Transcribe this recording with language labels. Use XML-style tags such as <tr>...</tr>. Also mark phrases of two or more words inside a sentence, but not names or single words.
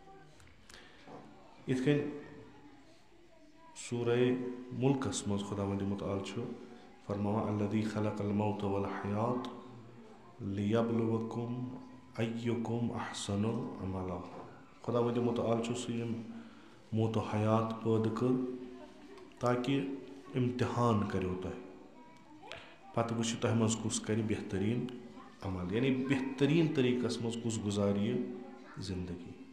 <ks>یِتھ کٔنۍ سورہ مُلکس منٛز خۄداوندِ مُتعال چھُ فرماوان</ks> <ar>الذی خلق الموت والحیات لیبلوکم ایکم احسن عملا.</ar> <ks>خۄداوندِ مُتعال چھُ سُہ ییٚمۍ موت و حیات پٲدٕ کٔر تاکہِ اِمتِحان کَریو تۄہہِ پتہٕ وٕچھِ تۄہہِ منٛز کُس کَرِ بہتریٖن عمل یعنی بہتریٖن طریٖقس منٛز کُس گُزارِ یہِ زندگی.</ks>